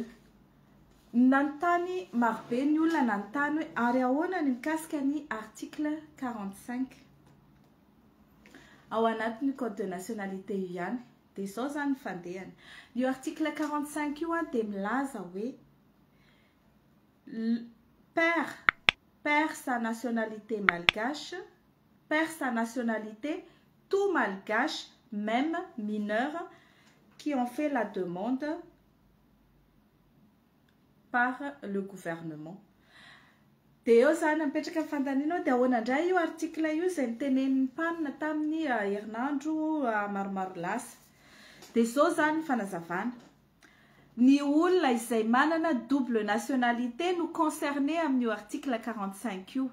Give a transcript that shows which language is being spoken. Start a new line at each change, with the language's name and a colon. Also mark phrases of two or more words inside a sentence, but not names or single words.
Malagasy: Nanontany marobe ny olona nanontany hoe ary ahoana ny mikasika ny article 45 ao anatin'ny
French: code de nationalité
Malagasy: io ihany. Dia izao zany ny fandehany. Io article 45 io dia milaza hoe
French: perd sa nationalité malgache, perd sa nationalité tout malgache même mineurs, qui ont fait la demande par le gouvernement.
Malagasy: Dia eo zany mipetraka amin'ny fandaninao dia ahoana indray io article io izay nitenen'ny mpanina tamin'ny herinandro maromaro lasa. Dia izao zany fanazavana. Ny olona izay manana
French: double nationalité
Malagasy: no concerné amin'io article 45 io.